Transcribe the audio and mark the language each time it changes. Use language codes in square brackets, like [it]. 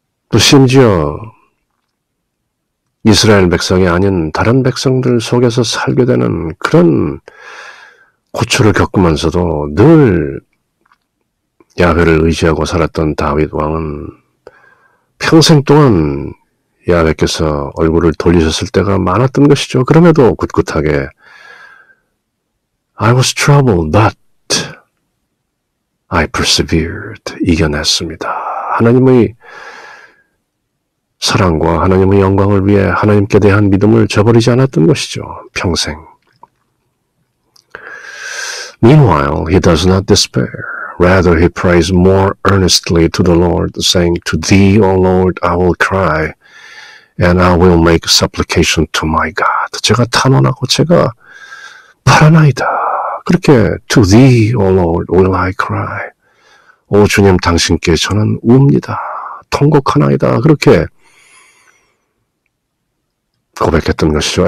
[ko] 또 심지어 이스라엘 백성이 아닌 다른 백성들 속에서 살게 되는 그런 고초를 겪으면서도 늘 야훼를 의지하고 살았던 다윗 왕은 평생 동안 야훼께서 얼굴을 돌리셨을 때가 많았던 것이죠. 그럼에도 굳굳하게 [en] I was troubled, but I persevered. [ko] 이겨냈습니다. 하나님의 사랑과 하나님의 영광을 위해 하나님께 대한 믿음을 저버리지 않았던 것이죠. 평생. [en] Meanwhile, he does not despair. Rather, he prays more earnestly to the Lord, saying, To thee, O Lord, I will cry, and I will make supplication to my God. [ko] 제가 탄원하고 제가 바라나이다. 그렇게 [en] To thee, O Lord, will I cry. [ko] 오 주님, 당신께 저는 웁니다. 통곡하나이다. 그렇게 고백했던 것이죠.